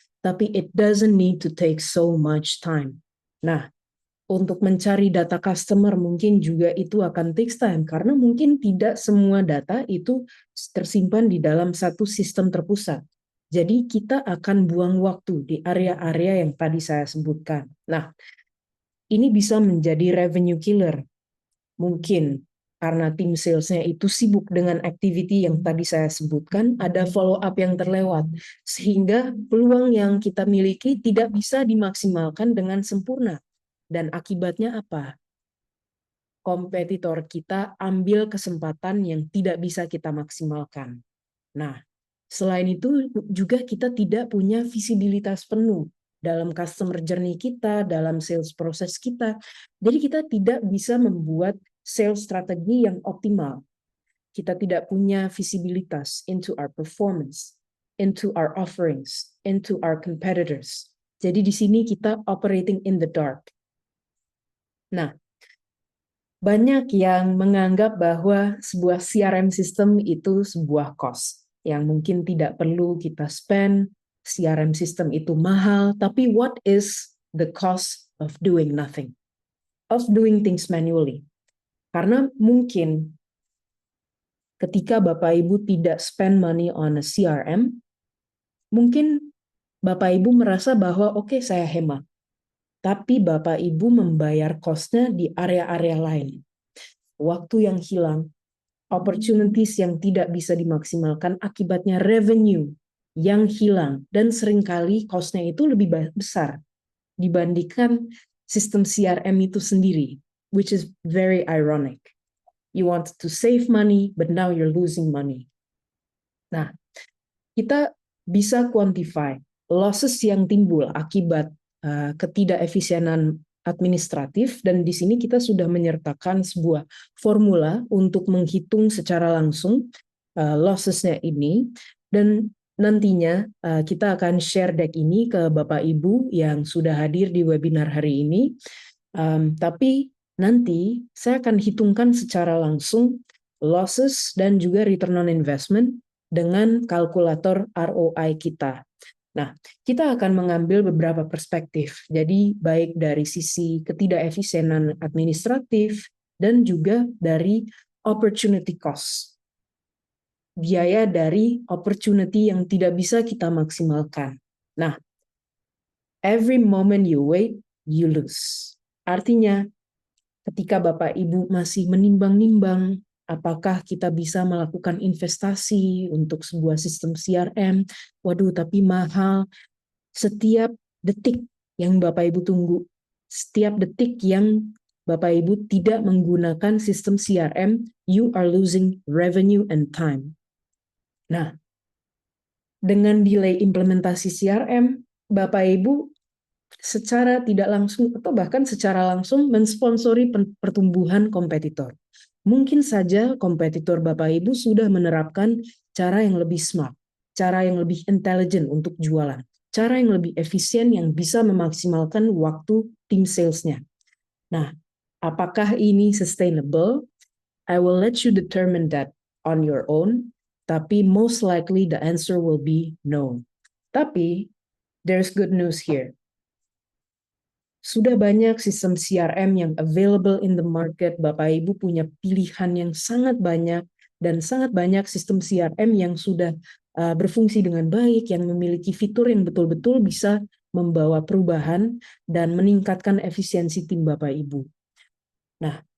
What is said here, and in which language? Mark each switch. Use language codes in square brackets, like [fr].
[en] Tapi it doesn't need to take so much time. [id] Nah, untuk mencari data customer mungkin juga itu akan [en] takes time, [id] karena mungkin tidak semua data itu tersimpan di dalam satu sistem terpusat. Jadi kita akan buang waktu di area-area yang tadi saya sebutkan. Nah, ini bisa menjadi revenue killer. Mungkin karena tim salesnya itu sibuk dengan activity yang tadi saya sebutkan, ada follow up yang terlewat, sehingga peluang yang kita miliki tidak bisa dimaksimalkan dengan sempurna. Dan akibatnya apa? Kompetitor kita ambil kesempatan yang tidak bisa kita maksimalkan. Nah, selain itu juga kita tidak punya visibilitas penuh dalam customer journey kita, dalam sales proses kita. Jadi kita tidak bisa membuat sales strategi yang optimal. Kita tidak punya visibilitas [en] into our performance, into our offerings, into our competitors. [id] Jadi di sini kita [en] operating in the dark. [id] Nah, banyak yang menganggap bahwa sebuah CRM system itu sebuah cost yang mungkin tidak perlu kita spend. [en] CRM system [id] itu mahal, tapi [en] what is the cost of doing nothing? Of doing things manually? [id] Karena mungkin ketika Bapak Ibu tidak [en] spend money on a CRM, [id] mungkin Bapak Ibu merasa bahwa oke, saya hemat. Tapi Bapak Ibu membayar cost-nya di area-area lain. Waktu yang hilang, opportunities yang tidak bisa dimaksimalkan, akibatnya revenue yang hilang, dan seringkali cost-nya itu lebih besar dibandingkan sistem CRM itu sendiri, [en] which is very ironic. You want to save money, but now you're losing money. [id] Nah, kita bisa quantify losses yang timbul akibat ketidakefisienan administratif, dan di sini kita sudah menyertakan sebuah formula untuk menghitung secara langsung losses-nya ini, dan nantinya kita akan share deck ini ke Bapak Ibu yang sudah hadir di webinar hari ini. Tapi nanti saya akan hitungkan secara langsung losses dan juga return on investment dengan kalkulator ROI kita. Nah, kita akan mengambil beberapa perspektif. Jadi, baik dari sisi ketidakefisienan administratif dan juga dari opportunity cost. Biaya dari opportunity yang tidak bisa kita maksimalkan. [en] Nah, every moment you wait, you lose. [id] Artinya, ketika Bapak Ibu masih menimbang-nimbang apakah kita bisa melakukan investasi untuk sebuah sistem CRM, waduh tapi mahal, setiap detik yang Bapak Ibu tunggu, setiap detik yang Bapak Ibu tidak menggunakan sistem CRM, [en] you are losing revenue and time. [id] Nah, dengan delay implementasi CRM, Bapak Ibu secara tidak langsung atau bahkan secara langsung mensponsori pertumbuhan kompetitor. Mungkin saja kompetitor Bapak Ibu sudah menerapkan cara yang lebih smart, cara yang lebih intelligent untuk jualan, cara yang lebih efisien yang bisa memaksimalkan waktu tim salesnya. Nah, apakah ini sustainable? [en] I will let you determine that on your own, [id] tapi [en] most likely the answer will be no. [id] Tapi [en] there's good news here. [id] Sudah banyak sistem CRM yang [en] available in the market. [id] Bapak Ibu punya pilihan yang sangat banyak, dan sangat banyak sistem CRM yang sudah berfungsi dengan baik, yang memiliki fitur yang betul-betul bisa membawa perubahan dan meningkatkan efisiensi tim Bapak Ibu. Nah,